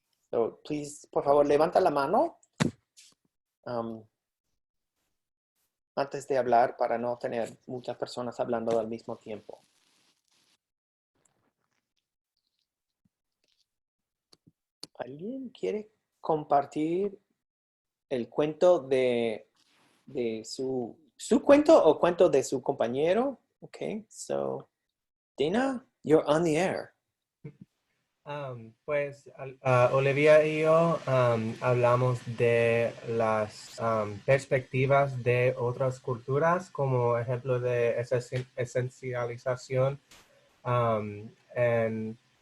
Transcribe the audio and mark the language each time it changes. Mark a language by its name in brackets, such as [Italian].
[English] So, please, [Spanish] por favor, levanta la mano antes de hablar para no tener muchas personas hablando al mismo tiempo. ¿Alguien quiere compartir el cuento de su cuento o cuento de su compañero? [English] Okay, so Dina, you're on the air. [Spanish] Pues Olivia y yo hablamos de las perspectivas de otras culturas como ejemplo de esencialización en